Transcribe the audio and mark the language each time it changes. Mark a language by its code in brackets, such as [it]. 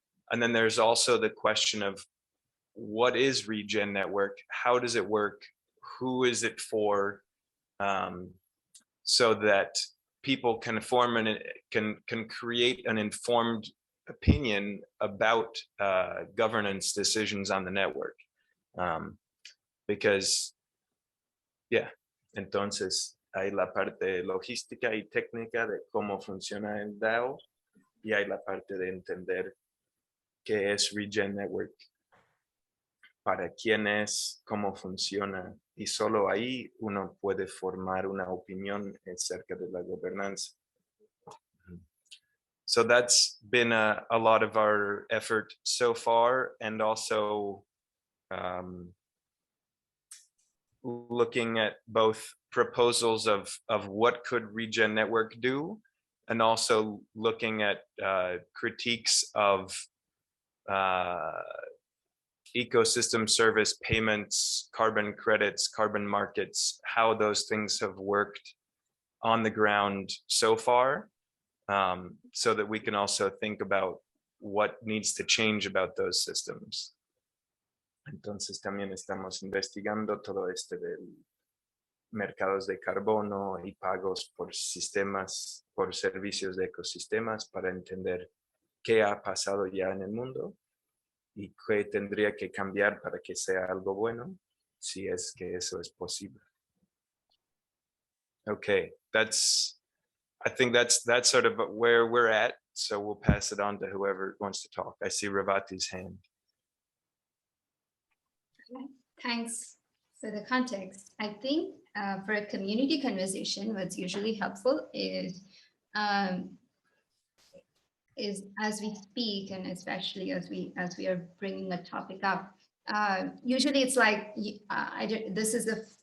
[en] And then there's also the question of what is Regen Network? How does it work? Who is it for? So that people can form and can create an informed opinion about governance decisions on the network. Because, yeah, [es] entonces hay la parte logística y técnica de cómo funciona el DAO, y hay la parte de entender qué es Regen Network, para quién es, cómo funciona, y solo ahí uno puede formar una opinión acerca de la gobernanza. [en] So that's been a lot of our effort so far, and also looking at both proposals of what could Regen Network do, and also looking at critiques of ecosystem service payments, carbon credits, carbon markets, how those things have worked on the ground so far, so that we can also think about what needs to change about those systems. [es] Entonces también estamos investigando todo este de mercados de carbono y pagos por sistemas, por servicios de ecosistemas, para entender qué ha pasado ya en el mundo y qué tendría que cambiar para que sea algo bueno, si es que eso es posible. [en] Okay, I think that's sort of where we're at. So we'll pass it on to whoever wants to talk. I see Ravati's hand. Thanks for the context. I think for a community conversation, what's usually helpful is as we speak, and especially as we are bringing a topic up, usually it's like this is the